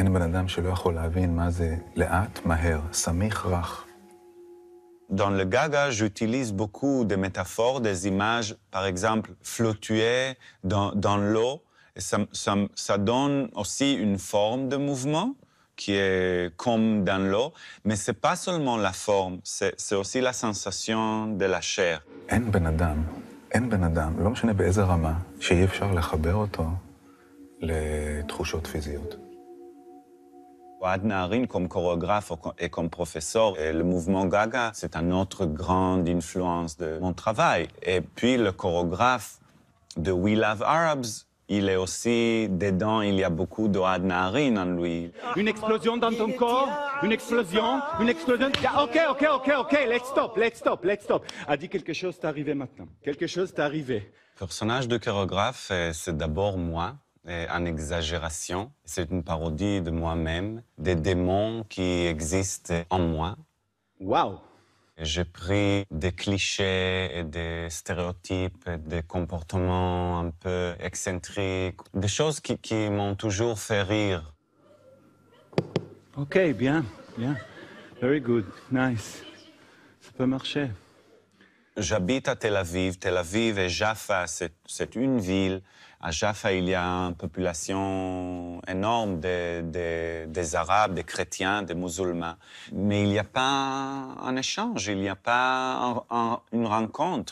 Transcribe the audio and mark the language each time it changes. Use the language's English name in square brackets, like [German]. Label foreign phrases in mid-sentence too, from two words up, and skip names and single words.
[French] Dans le Gaga, j'utilise beaucoup de métaphores, des images, par exemple, fluctuer dans l'eau. Et ça donne aussi une forme de mouvement qui est comme dans l'eau, mais ce n'est pas seulement la forme, c'est aussi la sensation de la chair. [Hebrew] אין בן אדם, לא משנה באיזה רמה, שאי אפשר לחבר אותו לתחושות פיזיות. [French] Ohad Naharin, comme chorégraphe et comme professeur, et le mouvement Gaga, c'est une autre grande influence de mon travail. Et puis le chorégraphe de We Love Arabs, il est aussi dedans, il y a beaucoup d'Ohad Naharin en lui. Une explosion dans ton corps, une explosion. [English] Ok, let's stop. [French] A dit quelque chose t'est arrivé maintenant. Quelque chose t'est arrivé. Le personnage de chorégraphe, c'est d'abord moi, en exagération. C'est une parodie de moi-même, des démons qui existent en moi. Wow. J'ai pris des clichés et des stéréotypes, et des comportements un peu excentriques, des choses qui m'ont toujours fait rire. Ok, bien. [English] Very good, nice. [French] Ça peut marcher. J'habite à Tel Aviv. Tel Aviv et Jaffa, c'est une ville. À Jaffa, il y a une population énorme des Arabes, des chrétiens, des musulmans. Mais il n'y a pas un échange, il n'y a pas une rencontre.